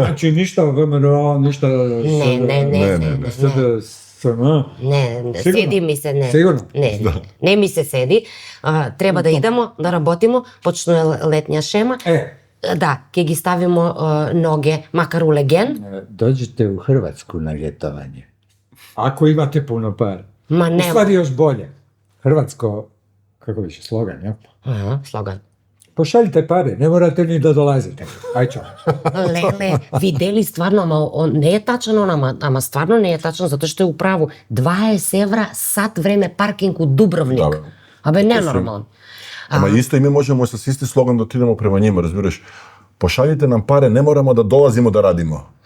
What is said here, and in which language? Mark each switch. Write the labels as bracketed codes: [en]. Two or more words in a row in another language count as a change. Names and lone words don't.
[mk] Значи ништо ВМРО, ништо... Не. СДСМ. Не, Сигурно? седи ми се, не. Сигурно? Не ми се седи. Треба да идемо, да работимо, почнува летња шема. Да, ќе ги ставимо ноге, макар у леген. [hr] Доđite u Hrvatsku na ljetovanje. Ako imate puno para. [mk] Ма U нема. [hr] stvari još bolje. Hrvatsko, kako više, slogan, ja? [mk] Слоган. [hr] Pošaljite pare, ne morate ni da dolazite. Aj čao. [mk] Леле, видели стварно, ама не е тачано, ама стварно не е тачано, затоа што е управо 20 евра сат време паркинг у Дубровник. Да, бе. Абе, ненормално. Ама исто и ми можеме со исти слоган да отидеме према нима, разбираш. [hr] Пошаljite нам паре, не морамо да долазимо да радимо.